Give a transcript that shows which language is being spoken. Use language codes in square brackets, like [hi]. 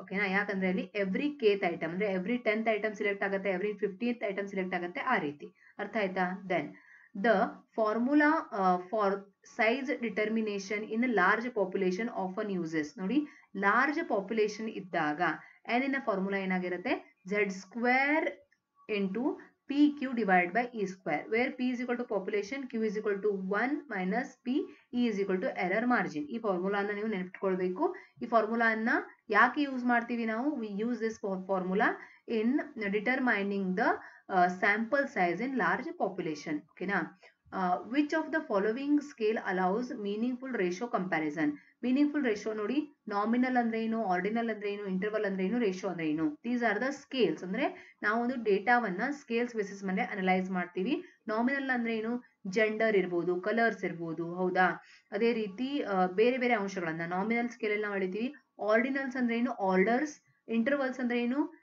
[kn] ಓಕೆನಾ, ಯಾಕಂದ್ರೆ ಅಲ್ಲಿ ಎವ್ರಿ ಕೇತ್ ಐಟಮ್ ಅಂದ್ರೆ ಎವ್ರಿ 10th ಐಟಮ್ ಸಿಲೆಕ್ಟ್ ಆಗುತ್ತೆ, ಎವ್ರಿ 15th ಐಟಮ್ ಸಿಲೆಕ್ಟ್ ಆಗುತ್ತೆ, ಆ ರೀತಿ. ಅರ್ಥ ಆಯ್ತಾ? [en] Then the formula for size determination in large population often uses. [kn] ನೋಡಿ, ಲಾರ್ಜ್ ಪಾಪ್ಯುಲೇಷನ್ ಇದ್ದಾಗ n ನ ಫಾರ್ಮುಲಾ ಏನಾಗಿರುತ್ತೆ? [en] z² into PQ divided by E square, where P is equal to population, Q is equal to 1 minus P, E is equal to error margin. [kn] ಈ ಫಾರ್ಮುಲಾನ ನೀವು ನೆನಪಿಟ್ಕೊಳ್ಬೇಕು. ಈ ಫಾರ್ಮುಲಾನ ಯಾಕೆ use ಮಾಡ್ತೀವಿ ನಾವು? [en] We use this formula in determining the sample size in large population. ಓಕೆನಾ, which of the following scale allows meaningful ratio comparison. [kn] Meaningful ratio ನೋಡಿ, nominal ಅಂದ್ರೆ ಏನು, ಆರ್ಡಿನಲ್ ಅಂದ್ರೆ ಏನು, ಇಂಟರ್ವಲ್ ಅಂದ್ರೆ ಏನು, ರೇಷಿಯೋ ಅಂದ್ರೆ ಏನು. [en] These are the scales. [kn] ಅಂದ್ರೆ ನಾವು ಒಂದು ಡೇಟಾವನ್ನ ಸ್ಕೇಲ್ಸ್ ಬೇಸಿಸ್ ಮೇಲೆ ಅನಲೈಸ್ ಮಾಡ್ತೀವಿ. ನಾಮಿನಲ್ ಅಂದ್ರೆ ಏನು? ಜೆಂಡರ್ ಇರ್ಬೋದು, ಕಲರ್ಸ್ ಇರ್ಬೋದು, ಹೌದಾ? ಅದೇ ರೀತಿ ಬೇರೆ ಬೇರೆ ಅಂಶಗಳನ್ನ ನಾಮಿನಲ್ ಸ್ಕೇಲ್ ಅಲ್ಲಿ ನಾವು ಅಳಿತೀವಿ. ಆರ್ಡಿನಲ್ಸ್ ಅಂದ್ರೆ ಏನು? ಆರ್ಡರ್ಸ್. ಇಂಟರ್ವಲ್ಸ್ ಅಂದ್ರೆ ಏನು?